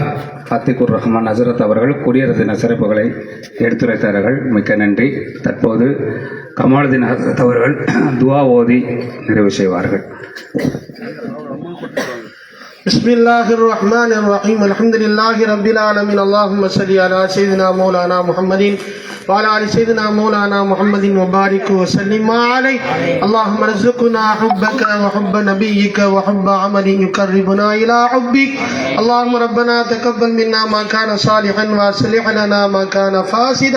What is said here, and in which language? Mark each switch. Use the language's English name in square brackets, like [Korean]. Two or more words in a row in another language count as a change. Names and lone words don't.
[Tamil] அத்திகுர் ரஹ்மான் ஹஜ்ரத் அவர்கள் குடியரசு தின சிறப்புகளை எடுத்துரைத்தார்கள். மிக்க நன்றி. தற்போது கமாலுதீன் ஹஜ்ரத் அவர்கள் துஆ ஓதி நிறைவு செய்வார்கள். [Arabic] بسم الله الرحمن الرحيم. الحمد لله رب العالمين اللهم صل على سيدنا مولانا محمد وعلى آل سيدنا مولانا محمد وبارك وسلم عليه. اللهم ارزقنا حبك وحب نبيك وحب عمل يقربنا إلى حبك. اللهم ربنا تقبل منا ما كان صالحا واصلح لنا ما كان فاسدا.